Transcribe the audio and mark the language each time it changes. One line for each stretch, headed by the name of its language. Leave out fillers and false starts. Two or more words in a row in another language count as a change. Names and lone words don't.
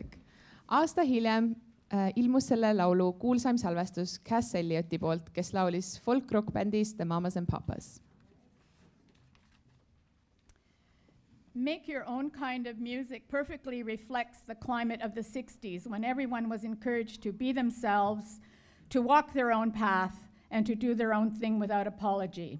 Estonian: Aasta hiljem ilmus selle laulu kuulsaim salvestus Cass Ellioti poolt, kes laulis folk-rock-bändis The Mamas and Papas.
English: Make Your Own Kind of Music perfectly reflects the climate of the 60s when everyone was encouraged to be themselves, to walk their own path, and to do their own thing without apology.